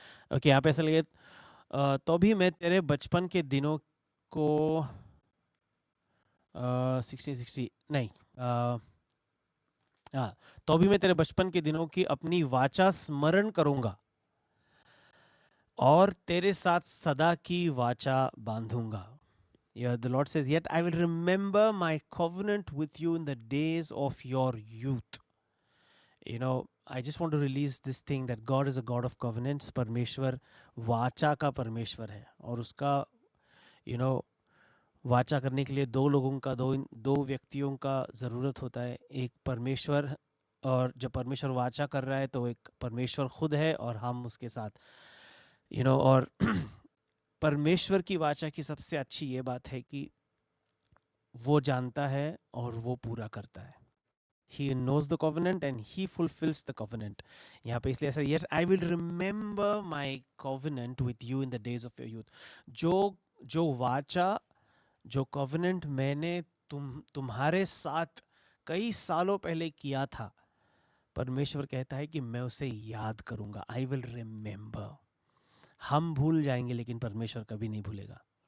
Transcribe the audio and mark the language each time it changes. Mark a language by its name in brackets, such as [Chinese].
[Hindi] Okay, यहाँ पे ऐसा लगे, तो भी मैं तेरे बचपन के दिनों को 1660 नहीं, हाँ, तो भी मैं तेरे बचपन के दिनों की अपनी वाचा स्मरण करूंगा और तेरे साथ सदा की वाचा बांधूंगा. [English] Yeah, the Lord says, "Yet I will remember my covenant with you in the days of your youth." I just want to release this thing that God is a God of covenants. [Hindi] परमेश्वर वाचा का परमेश्वर है, और उसका [English] you know [Hindi] वाचा करने के लिए दो लोगों का, दो व्यक्तियों का ज़रूरत होता है. एक परमेश्वर, और जब परमेश्वर वाचा कर रहा है तो एक परमेश्वर खुद है और हम उसके साथ, और परमेश्वर की वाचा की सबसे अच्छी ये बात है कि वो जानता है और वो पूरा करता है. [English] He knows the covenant and he fulfills the covenant. [Hindi] यहाँ पे इसलिए ऐसा, [English] yes, I will remember my covenant with you in the days of your youth. [Hindi] जो वाचा, जो covenant मैंने तुम्हारे साथ कई सालों पहले किया था, परमेश्वर कहता है कि मैं उसे याद करूंगा. [English] I will remember. [Hindi] हम भूल जाएंगे लेकिन परमेश्वर कभी नहीं भूलेगा.